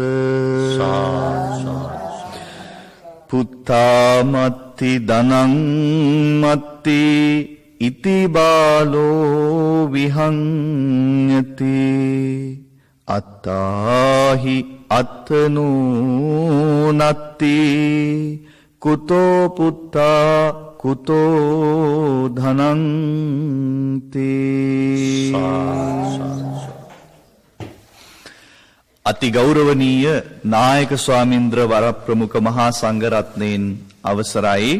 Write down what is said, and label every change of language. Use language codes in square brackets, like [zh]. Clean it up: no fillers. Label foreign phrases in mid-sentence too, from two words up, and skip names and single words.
[pi] පුත්තාමත්ති ධනං මත්ති ඉති බාලෝ විහංයති අත්තාහි අත්තනෝ නත්ති කුතෝ පුත්තා කුතෝ ධනං තේ. [si] අති ගෞරවනීය නායක ස්වාමීන්ද්‍ර වරප්‍රමුඛ මහා සංඝරත්නයන් අවසරයි.